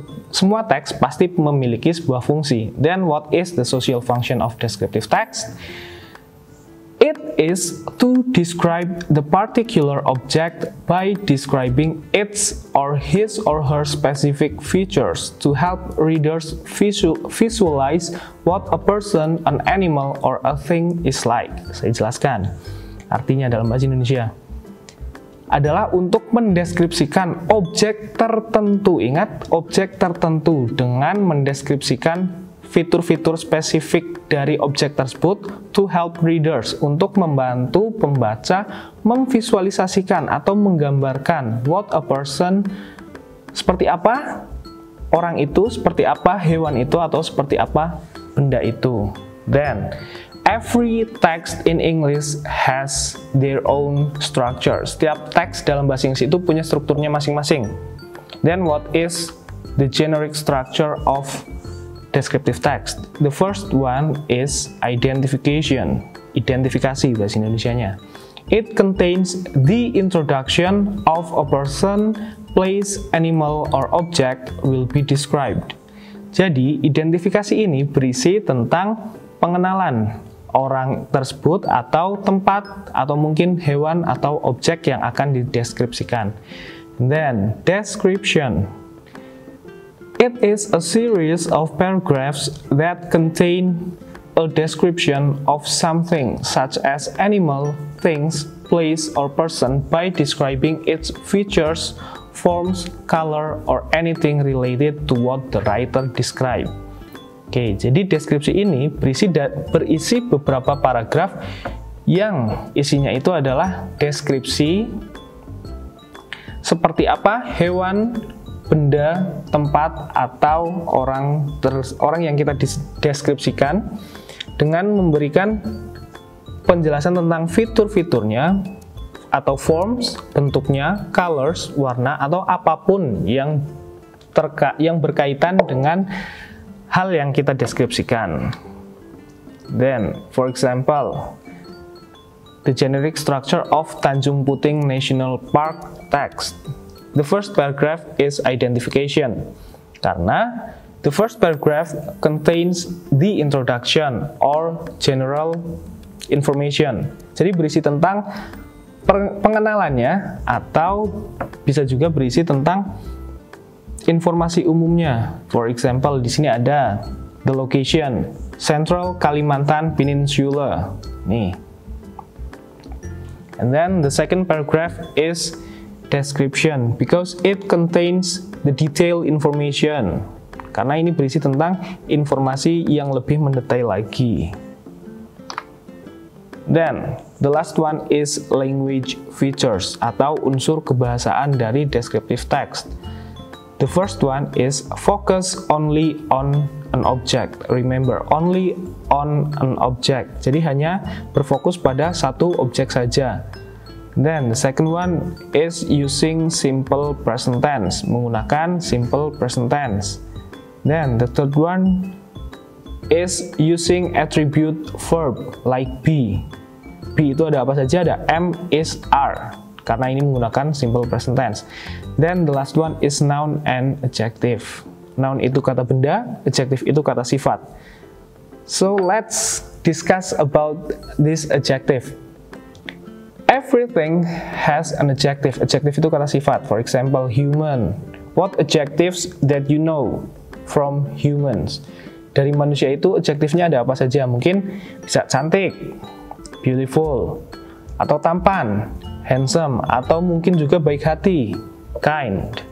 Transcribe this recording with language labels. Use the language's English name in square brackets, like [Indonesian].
[Indonesian] Semua teks pasti memiliki sebuah fungsi. [English] Then what is the social function of descriptive text? It It is to describe the particular object by describing its or his or her specific features to help readers visualize what a person, an animal, or a thing is like. [Indonesian] Saya jelaskan. Artinya dalam bahasa Indonesia adalah untuk mendeskripsikan objek tertentu. Ingat, objek tertentu dengan mendeskripsikan fitur-fitur spesifik dari objek tersebut [English] to help readers, [Indonesian] untuk membantu pembaca memvisualisasikan atau menggambarkan [English] what a person, [Indonesian] seperti apa orang itu, seperti apa hewan itu, atau seperti apa benda itu. [English] Then, every text in English has their own structure. [Indonesian] Setiap teks dalam bahasa Inggris itu punya strukturnya masing-masing. [English] Then, what is the generic structure of descriptive text? The first one is identification. [Indonesian] Identifikasi bahasa Indonesianya. [English] It contains the introduction of a person, place, animal, or object will be described. [Indonesian] Jadi, identifikasi ini berisi tentang pengenalan orang tersebut atau tempat atau mungkin hewan atau objek yang akan dideskripsikan. [English] Then, description. It is a series of paragraphs that contain a description of something, such as animal, things, place, or person by describing its features, forms, color, or anything related to what the writer described. [Indonesian] Oke, jadi deskripsi ini berisi beberapa paragraf yang isinya itu adalah deskripsi seperti apa hewan, benda, tempat, atau orang yang kita deskripsikan dengan memberikan penjelasan tentang fitur-fiturnya atau forms, bentuknya, colors, warna, atau apapun yang berkaitan dengan hal yang kita deskripsikan. [English] Then, for example, the generic structure of Tanjung Puting National Park text. The first paragraph is identification, karena the first paragraph contains the introduction or general information. [Indonesian] Jadi berisi tentang pengenalannya, atau bisa juga berisi tentang informasi umumnya. [English] For example, [Indonesian] di sini ada [English] the location, Central Kalimantan Peninsula. [Indonesian] Nih. [English] And then the second paragraph is description because it contains the detailed information. [Indonesian] Karena ini berisi tentang informasi yang lebih mendetail lagi. [English] Then, the last one is language features [Indonesian] atau unsur kebahasaan dari [English] descriptive text. The first one is focus only on an object. Remember, only on an object. [Indonesian] Jadi hanya berfokus pada satu objek saja. [English] Then the second one is using simple present tense, menggunakan simple present tense. Then the third one is using attribute verb like be. [Indonesian] Be itu ada apa saja? Ada am, is, are. Karena ini menggunakan simple present tense. [English] Then the last one is noun and adjective. Noun [Indonesian] itu kata benda, [English] adjective [Indonesian] itu kata sifat. [English] So let's discuss about this adjective. Everything has an adjective. [Indonesian] Adjective itu kata sifat. [English] For example, human. What adjectives that you know from humans? [Indonesian] Dari manusia itu adjektifnya ada apa saja? Mungkin bisa cantik, beautiful, atau tampan, handsome, atau mungkin juga baik hati, kind.